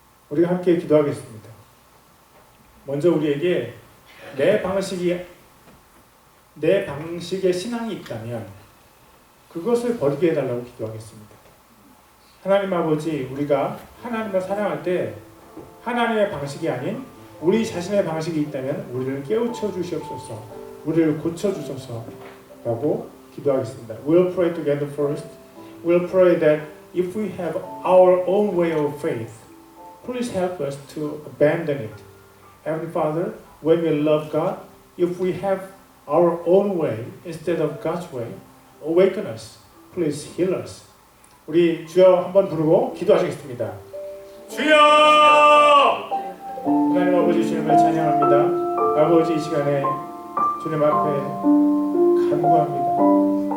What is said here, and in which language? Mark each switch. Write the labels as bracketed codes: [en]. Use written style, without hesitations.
[ko] 우리가 함께 기도하겠습니다. 먼저 우리에게 내 방식의 신앙이 있다면 그것을 버리게 해달라고 기도하겠습니다. 하나님 아버지, 우리가 하나님을 사랑할 때 하나님의 방식이 아닌 우리 자신의 방식이 있다면 우리를 깨우쳐 주시옵소서, 우리를 고쳐 주소서 라고 기도하겠습니다. [en] We'll pray together first. We'll pray that if we have our own way of faith, please help us to abandon it. Heavenly Father, when we love God, if we have our own way instead of God's way, awaken us. Please heal us. [ko] 우리 주여 한번 부르고 기도하시겠습니다. 주여! 하나님 아버지 주님을 찬양합니다. 아버지 이 시간에 주님 앞에 간구합니다.